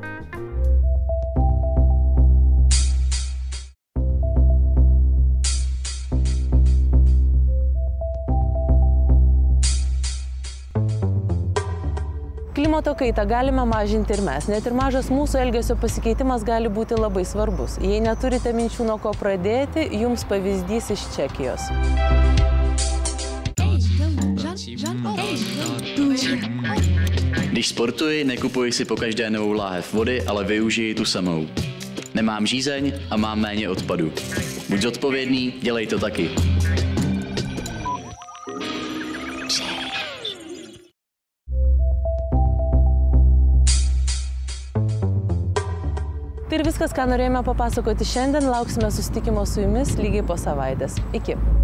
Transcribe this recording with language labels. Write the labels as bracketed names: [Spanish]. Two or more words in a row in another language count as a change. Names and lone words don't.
[Lithuanian] Klimato kaitą galime mažinti ir mes. Net ir mažas mūsų elgesio pasikeitimas gali būti labai svarbus. Jei neturite minčių, nuo ko pradėti, jums pavyzdys iš Čekijos. [Czech] Když sportuji, nekupuji si pokaždé novou láhev vody, ale využiji tu samou. Nemám žízeň a mám méně odpadu. Buď zodpovědný, dělej to taky. [Lithuanian] Tai ir viskas, ką norėjome papasakoti šiandien. Lauksime susitikimo su jumis lygiai po savaitės. Iki.